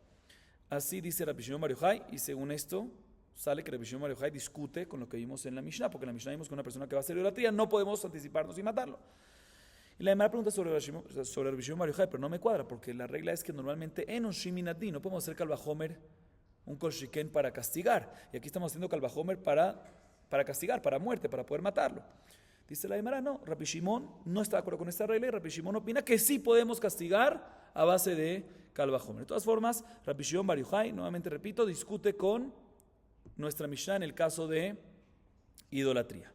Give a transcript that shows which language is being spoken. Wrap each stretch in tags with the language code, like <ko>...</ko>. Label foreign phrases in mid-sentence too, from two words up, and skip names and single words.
<es>Así dice Rabbi Shimon bar Yochai, y según esto sale que Rabbi Shimon bar Yochai discute con lo que vimos en la Mishnah, porque en la Mishnah vimos que una persona que va a hacer idolatría no podemos anticiparnos y matarlo. Y la demás pregunta sobre Rabbi Shimon bar Yochai, pero no me cuadra, porque la regla es que normalmente en un shiminati no podemos hacer</es> <he>קל וחומר</he> <es>un</es> <he>כל שכן</he> <es>para castigar, y aquí estamos haciendo</es> <he>קל וחומר</he> <es>para castigar, para muerte, para poder matarlo. Dice la Gemara, no, Rabbi Shimon no está de acuerdo con esta regla, y Rabbi Shimon opina que sí podemos castigar a base de</es> <he>קל וחומר.</he> <es>De todas formas, Rabbi Shimon bar Yochai, nuevamente repito, discute con nuestra Mishnah en el caso de idolatría.</es>